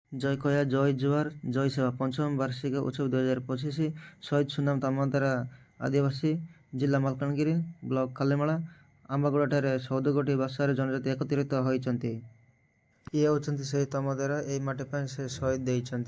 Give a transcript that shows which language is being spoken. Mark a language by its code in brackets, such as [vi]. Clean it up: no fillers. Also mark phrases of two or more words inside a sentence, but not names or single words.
[or] ଜୟ କୟା, ଜୟ ଜୋୟାର, ଜୟ ସେବା। ପଞ୍ଚମ ବାର୍ଷିକ ଉତ୍ସବ 2025 ଶହୀଦ ସୁନାମ ଦାମୋଦର ଆଦିବାସୀ ଜିଲ୍ଲା ମାଲକାନଗିରି ବ୍ଲକ କାଲିମେଳା ଆମ୍ବାଗୁଡାଠାରେ 14 ଗୋଟି ଭାଷାର ଜନଜାତି ଏକତ୍ରିତ ହୋଇଛନ୍ତି। ଇଏ ହେଉଛନ୍ତି ସେହି ଦାମୋଦର, ଏଇ ମାଟି ପାଇଁ ସେ ଶହୀଦ ଦେଇଛନ୍ତି।